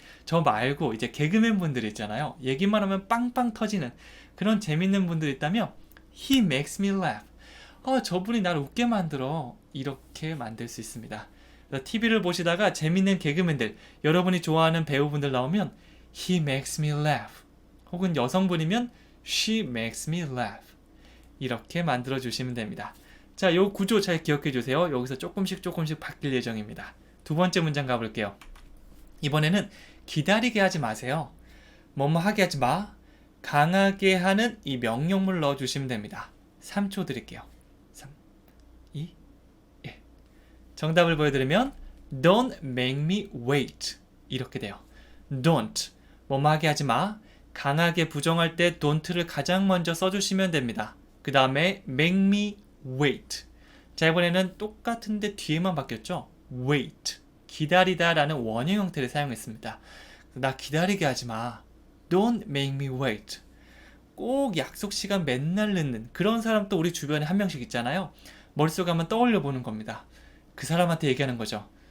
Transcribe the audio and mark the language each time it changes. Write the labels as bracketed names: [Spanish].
[Korean] 저 말고 이제 개그맨 분들 있잖아요. 얘기만 하면 빵빵 터지는 그런 재밌는 분들 있다면 [English] He makes me laugh. [Korean] 저분이 나를 웃게 만들어. 이렇게 만들 수 있습니다. TV를 보시다가 재밌는 개그맨들, 여러분이 좋아하는 배우분들 나오면 [English] He makes me laugh. [Korean] 혹은 여성분이면 [English] She makes me laugh. [Korean] 이렇게 만들어 주시면 됩니다. 자, 요 구조 잘 기억해 주세요. 여기서 조금씩 바뀔 예정입니다. 두 번째 문장 가볼게요. 이번에는 기다리게 하지 마세요. 뭐뭐 하게 하지 마. 강하게 하는 이 명령문을 넣어 주시면 됩니다. 3초 드릴게요. 3, 2, 1. 정답을 보여드리면 [English] Don't make me wait. [Korean] 이렇게 돼요. Don't. 뭐뭐 하게 하지 마. 강하게 부정할 때 don't를 가장 먼저 써주시면 됩니다. 그 다음에 [English] make me wait. [Korean] 자, 이번에는 똑같은데 뒤에만 바뀌었죠? [English] wait. [Korean] 기다리다 라는 원형 형태를 사용했습니다. 나 기다리게 하지 마. [English] Don't make me wait. [Korean] 꼭 약속 시간 맨날 늦는 그런 사람 또 우리 주변에 한 명씩 있잖아요. 머릿속에 한번 떠올려 보는 겁니다. 그 사람한테 얘기하는 거죠.